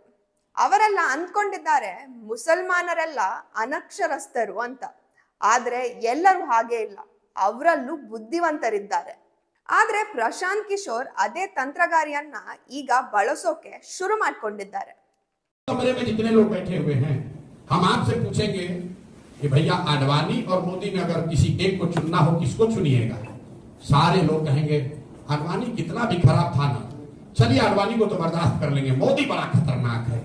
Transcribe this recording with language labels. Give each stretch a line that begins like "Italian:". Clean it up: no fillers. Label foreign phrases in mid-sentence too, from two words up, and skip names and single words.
Kannada: ಅವರೆಲ್ಲ ಅಂದ್ಕೊಂಡಿದ್ದಾರೆ ಮುಸಲ್ಮಾನರೆಲ್ಲ ಅನಕ್ಷರಸ್ಥರು ಅಂತ. ಆದ್ರೆ ಎಲ್ಲರೂ ಹಾಗೆ ಇಲ್ಲ, ಅವರಲ್ಲೂ ಬುದ್ಧಿವಂತರಿದ್ದಾರೆ. ಆದ್ರೆ ಪ್ರಶಾಂತ್ ಕಿಶೋರ್ ಅದೇ ತಂತ್ರಗಾರಿಯನ್ನ ಈಗ ಬಳಸೋಕೆ ಶುರು ಮಾಡ್ಕೊಂಡಿದ್ದಾರೆ.
Hindi: कि भैया आडवाणी और मोदी में अगर किसी एक को चुनना हो, किसको चुनिएगा? सारे लोग कहेंगे आडवाणी कितना भी खराब था ना, चलिए आडवाणी को तो बर्दाश्त कर लेंगे, मोदी बड़ा खतरनाक है।